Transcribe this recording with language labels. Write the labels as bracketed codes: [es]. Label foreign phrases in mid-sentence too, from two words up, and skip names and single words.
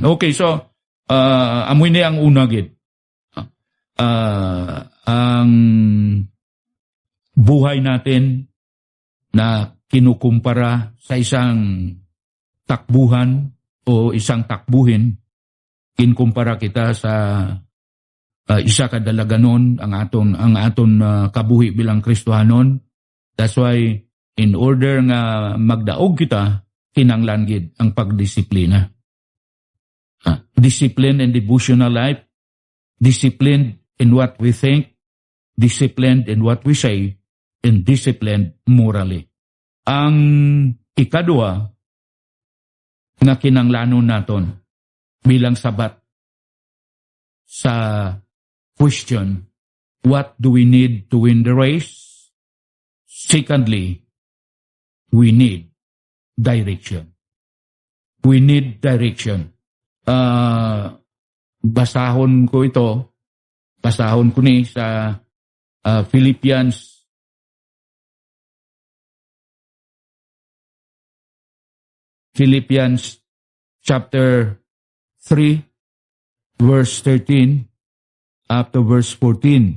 [hil] Okay, so, amoy na ang unagid. [tl] Ang buhay natin na kinukumpara sa isang takbuhan o isang takbuhin, [hil] kinkumpara kita sa isa kadalaganon ang aton kabuhi bilang Kristohanon. [en] That's why in order [hil] nga magdaog kita, kinanglan gid ang pagdisiplina. [en] Discipline in devotional life, disciplined in what we think, disciplined in what we say, and disciplined morally. [hil] Ang ikadua na kinanglanon naton bilang sabat sa [en] question, what do we need to win the race? Secondly, we need direction. We need direction. [hil] Basahon ko ni sa Philippians chapter 3 verse 13 up to verse 14.